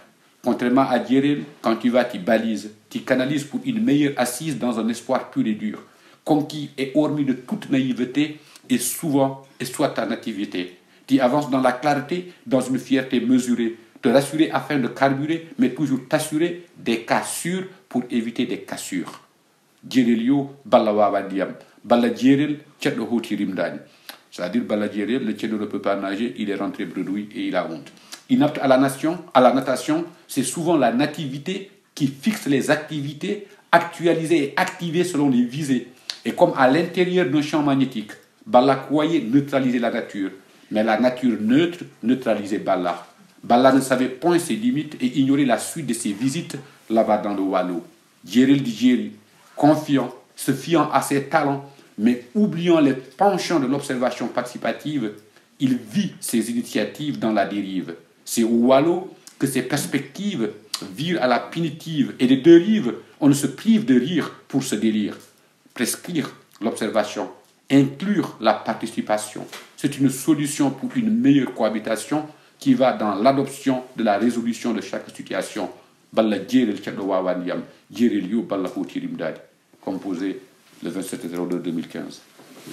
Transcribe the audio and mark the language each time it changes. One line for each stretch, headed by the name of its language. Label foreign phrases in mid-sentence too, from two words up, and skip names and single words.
French: Contrairement à Djerel, quand tu vas, tu balises, tu canalises pour une meilleure assise dans un espoir pur et dur, conquis et hormis de toute naïveté, et souvent, et soit ta nativité. Tu avances dans la clarté, dans une fierté mesurée, te rassurer afin de carburer, mais toujours t'assurer des cas sûrs pour éviter des cassures.
Fula: Djerelio Balla wawa ndiyam. Balla Djerel, tchèdlo hoti rimdani.
French: C'est-à-dire Balla Djerel, le tchèdlo ne peut pas nager, il est rentré bredouille et il a honte. Inapte à la natation, c'est souvent la nativité qui fixe les activités, actualisées et activées selon les visées. Et comme à l'intérieur d'un champ magnétique, Balla croyait neutraliser la nature. Mais la nature neutre neutralisait Balla. Balla ne savait point ses limites et ignorait la suite de ses visites là-bas dans le Walo. Djerel du Djeri, confiant, se fiant à ses talents, mais oubliant les penchants de l'observation participative, il vit ses initiatives dans la dérive. C'est au Walo que ses perspectives virent à la punitive, et des deux rives, on ne se prive de rire pour ce délire. Prescrire l'observation, inclure la participation. C'est une solution pour une meilleure cohabitation qui va dans l'adoption de la résolution de chaque situation
Fula: balla jeerel ceɗɗo wawani yam jeerel yo balla ko tirim dadi
French: composé le 27/02/2015